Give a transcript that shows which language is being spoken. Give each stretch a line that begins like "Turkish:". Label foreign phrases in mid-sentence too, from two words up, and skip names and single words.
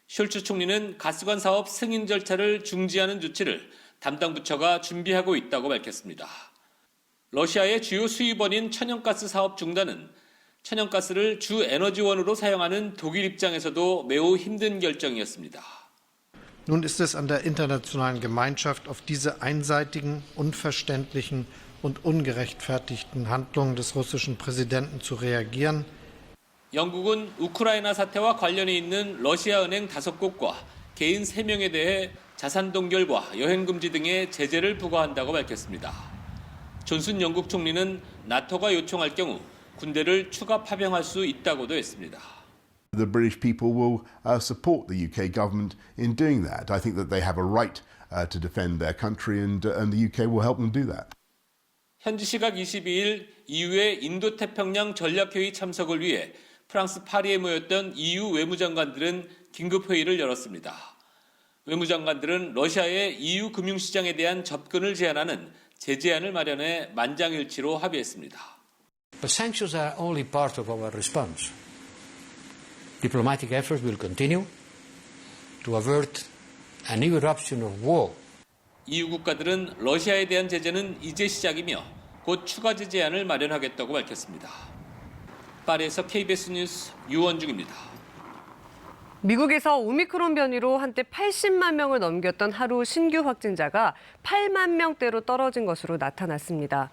Korean: 숄츠 총리는 가스관 사업 승인 절차를 중지하는 조치를 담당 부처가 준비하고 있다고 밝혔습니다. 러시아의 주요 수입원인 천연가스 사업 중단은 천연가스를 주 에너지원으로 사용하는 독일 입장에서도 매우 힘든 결정이었습니다.
German: Nun ist es an der internationalen Gemeinschaft, auf diese einseitigen, unverständlichen und ungerechtfertigten Handlungen des russischen Präsidenten zu reagieren.
Korean: 영국은 우크라이나 사태와 관련이 있는 러시아 은행 5곳과 개인 3명에 대해 자산 동결과 여행 금지 등의 제재를 부과한다고 밝혔습니다. 존슨 영국 총리는 나토가 요청할 경우 군대를 추가 파병할 수 있다고도 했습니다.
English: The British people will support the UK government in doing that. I think that they have a right to defend their country and the UK will help them do that.
Korean: 현지 시각 22일 EU의 인도태평양 전략회의 참석을 위해 프랑스 파리에 모였던 EU 외무장관들은 긴급회의를 열었습니다. 외무장관들은 러시아의 EU 금융시장에 대한 접근을 제한하는 제재안을 마련해 만장일치로 합의했습니다.
English: But sanctions are only part of our response. Diplomatic efforts will continue to avert a new eruption of war.
Korean: EU 국가들은 러시아에 대한 제재는 이제 시작이며 곧 추가 제재안을 마련하겠다고 밝혔습니다. 파리에서 KBS 뉴스 유원중입니다. 미국에서 오미크론 변이로 한때 80만 명을 넘겼던 하루 신규 확진자가 8만 명대로 떨어진 것으로 나타났습니다.